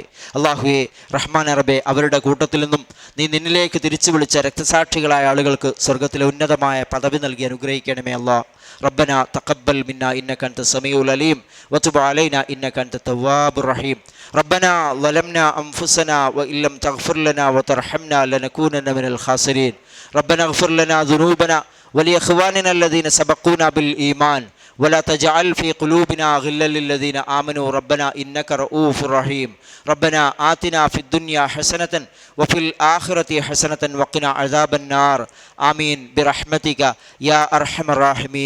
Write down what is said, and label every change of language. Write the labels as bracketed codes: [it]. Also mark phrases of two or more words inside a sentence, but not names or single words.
[ml] അള്ളാഹുവെ, റഹ്മാൻ റബ്ബേ, അവരുടെ കൂട്ടത്തിൽ നിന്നും നീ നിന്നിലേക്ക് തിരിച്ചു വിളിച്ച രക്തസാക്ഷികളായ ആളുകൾക്ക് സ്വർഗത്തിലെ ഉന്നതമായ പദവി നൽകി അനുഗ്രഹിക്കണമേ അല്ലാ. [ar] ربنا تقبل منا إنك أنت السميع العليم وتب علينا إنك أنت التواب الرحيم. ربنا ظلمنا أنفسنا وإن لم تغفر لنا وترحمنا لنكونن من الخاسرين. റബ്ബന اغفر لنا ذنوبنا ولإخواننا الذين سبقونا بالإيمان ولا تجعل في قلوبنا غلا للذين آمنوا ربنا إنك رؤوف رحيم. ربنا آتنا في الدنيا حسنة وفي الآخرة حسنة وقنا عذاب النار. آمين برحمتك يا أرحم الراحمين.